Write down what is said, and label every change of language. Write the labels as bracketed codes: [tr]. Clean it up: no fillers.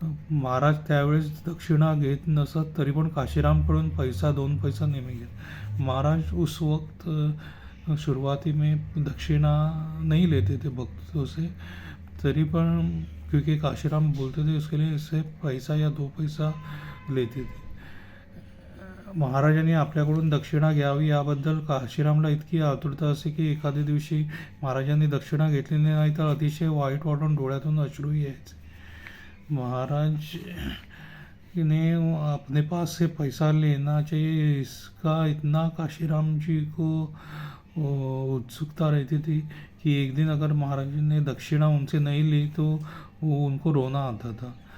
[mr] महाराज त्यावेळेस दक्षिणा घेत नसत, तरी पण काशीरामकडून पैसा 2 पैसा नेहमी घेत। [hi] महाराज उस वक्त शुरुआती में दक्षिणा नहीं लेते थे भक्तों से, [mr] तरी पण [hi] क्योंकि काशीराम बोलते थे उसके लिए इससे पैसा या 2 पैसा लेते थे। [mr] महाराजांनी आपल्याकडून दक्षिणा घ्यावी याबद्दल काशीरामला इतकी आतुरता असे की एखाद्या दिवशी महाराजांनी दक्षिणा घेतली नाही तर अतिशय वाईट वाटून डोळ्यातून अश्रू यायचे। [hi] महाराज ने अपने पास से पैसा लेना चाहिए इसका इतना काशीराम जी को उत्सुकता रहती थी कि एक दिन अगर महाराज ने दक्षिणा उनसे नहीं ली तो वो उनको रोना आता था।